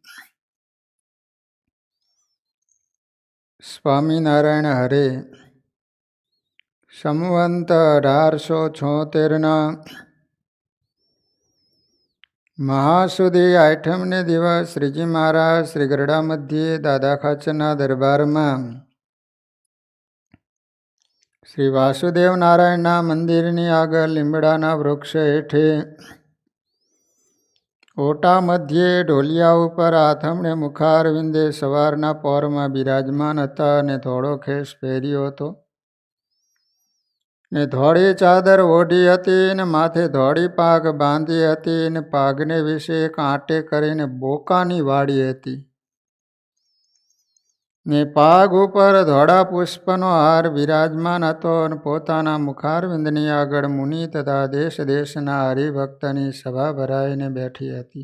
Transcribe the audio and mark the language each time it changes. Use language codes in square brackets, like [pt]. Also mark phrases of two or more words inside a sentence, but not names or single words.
[gu] સ્વામીનારાયણ હરે સંવંત 1876 મહાસુદી આઠમને દિવસ શ્રીજી મહારાજ શ્રી ગરડા મધ્ય દાદા ખાચરના દરબારમાં શ્રી વાસુદેવ નારાયણના મંદિરની આગળ લીમડાના વૃક્ષ હેઠે ઓટા મધ્યે ઢોલિયા ઉપર આથમણે મુખારવિંદે સવારના પહોરમાં બિરાજમાન હતા અને ધોળો ખેસ પહેર્યો હતો ને ધોળી ચાદર ઓઢી હતી ને માથે ધોળી પાગ બાંધી હતી ને પાગને વિશે એક આંટે કરીને બોકાની વાળી હતી ને પાગ ઉપર ધોળા પુષ્પનો હાર બિરાજમાન હતો અને પોતાના મુખારવિંદની આગળ મુનિ તથા દેશ દેશના હરિભક્તની સભા ભરાઈને બેઠી હતી।